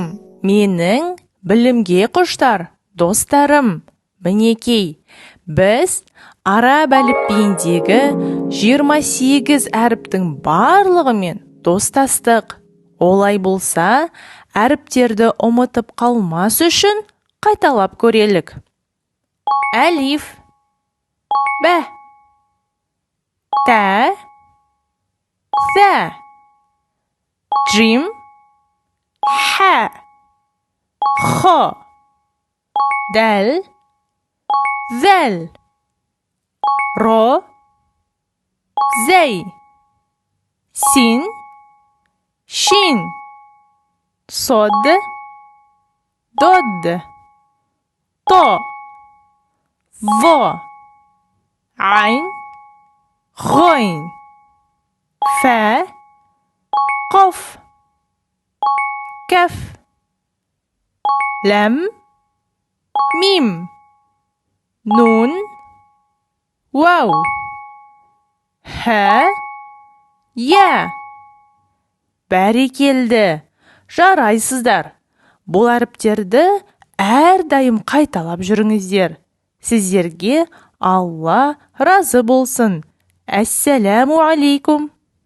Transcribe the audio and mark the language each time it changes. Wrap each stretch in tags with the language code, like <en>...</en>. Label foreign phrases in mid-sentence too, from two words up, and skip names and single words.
<kk>Менің білімге құштар достарым. Мінекей, біз араб әліпбиіндегі 28 әріптің барлығымен достастық. Олай болса, әріптерді ұмытып қалмас үшін қайталап көрелік. Әлиф, бә, тә, сә, джим, хә, хо, дәл, зәл, ро, зәй, син, шин, сод, дод, то, во, айн, ғойн, фә, қоф, кәф, ләм, мим, нун, вау, хә, я. Бәрекелді, жарайсыздар. Бұл әріптерді әрдайым қайталап жүріңіздер. Сіздерге Алла разы болсын.</kk> <ar>السلام عليكم.</ar>